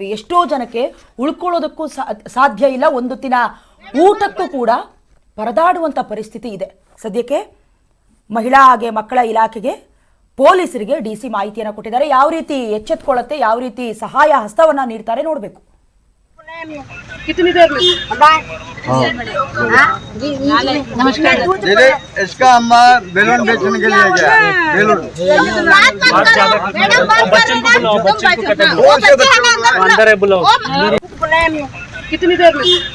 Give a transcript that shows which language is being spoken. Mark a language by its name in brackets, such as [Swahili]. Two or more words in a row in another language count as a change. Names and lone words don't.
[Kannada] ಎಷ್ಟೋ ಜನಕ್ಕೆ ಉಳ್ಕೊಳ್ಳೋದಕ್ಕೂ ಸಾಧ್ಯ ಇಲ್ಲ, ಒಂದು ದಿನ ಊಟಕ್ಕೂ ಕೂಡ ಪರದಾಡುವಂತ ಪರಿಸ್ಥಿತಿ ಇದೆ. ಸದ್ಯಕ್ಕೆ ಮಹಿಳಾ ಹಾಗೆ ಮಕ್ಕಳ ಇಲಾಖೆಗೆ ಪೊಲೀಸರಿಗೆ ಡಿಸಿ ಮಾಹಿತಿಯನ್ನು ಕೊಟ್ಟಿದ್ದಾರೆ. ಯಾವ ರೀತಿ ಎಚ್ಚೆತ್ಕೊಳ್ಳುತ್ತೆ, ಯಾವ ರೀತಿ ಸಹಾಯ ಹಸ್ತವನ್ನ ನೀಡ್ತಾರೆ ನೋಡಬೇಕು. [Hindi] कितनी देर में? नमस्कार दीदी, इसका अम्मा बैलून बेचने के लिए गया। बैलून अंदर है, बुलाओ। कितनी देर में?